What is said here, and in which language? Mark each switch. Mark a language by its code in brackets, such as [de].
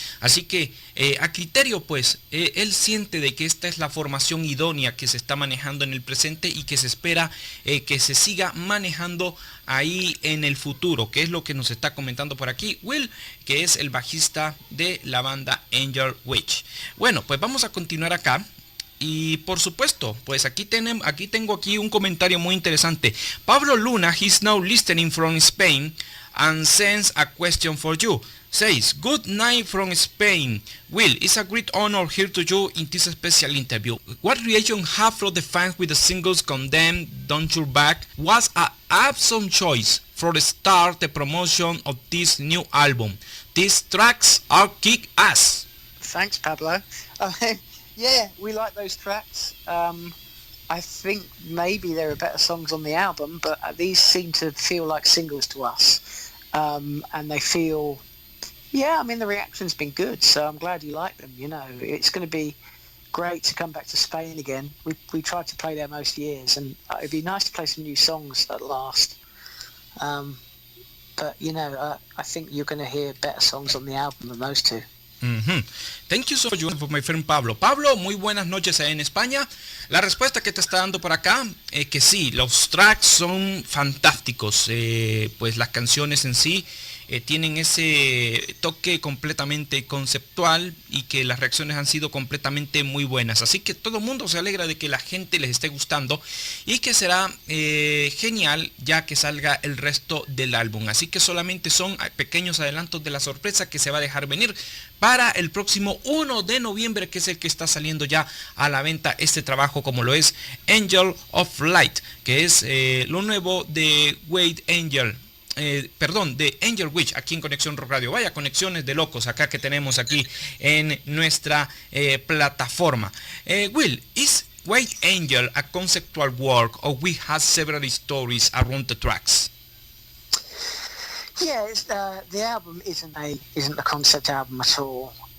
[es] Así que a criterio pues él siente de que esta es la formación idónea que se está manejando en el presente y que se espera que se siga manejando ahí en el futuro, que es lo que nos está comentando por aquí Will, que es el bajista de la banda Angel Witch. Bueno, pues vamos a continuar acá. Y por supuesto, pues aquí tengo un comentario muy interesante. [en] Pablo Luna, he's now listening from Spain and sends a question for you. Says, good night from Spain. Will, it's a great honor here to you in this special interview. What reaction have from the fans with the singles Condemn, Don't Your Back? Was an awesome choice for the start the promotion of this new album. These tracks are kick-ass. Thanks, Pablo. Yeah, we like those tracks. I think maybe there are better songs on the album, but these seem to feel like singles to us. And they feel, the reaction's been good, so I'm glad you like them. It's going to be great to come back to Spain again. We tried to play there most years, and it'd be nice to play some new songs at last. But, I think you're going to hear better songs on the album than those two. Thank you so much for my friend Pablo. [es] Pablo, muy buenas noches en España. La respuesta que te está dando por acá es que sí, los tracks son fantásticos. Pues las canciones en sí tienen ese toque completamente conceptual y que las reacciones han sido completamente muy buenas. Así que todo el mundo se alegra de que la gente les esté gustando y que será genial ya que salga el resto del álbum. Así que solamente son pequeños adelantos de la sorpresa que se va a dejar venir para el próximo 1 de noviembre, que es el que está saliendo ya a la venta este trabajo, como lo es Angel of Light, que es lo nuevo de de Angel Witch, aquí en Conexión Rock Radio. Vaya conexiones de locos acá que tenemos aquí en nuestra plataforma. [en] Will, is White Angel a conceptual work, or we have several stories around the tracks? Yeah, the album isn't a concept album at all.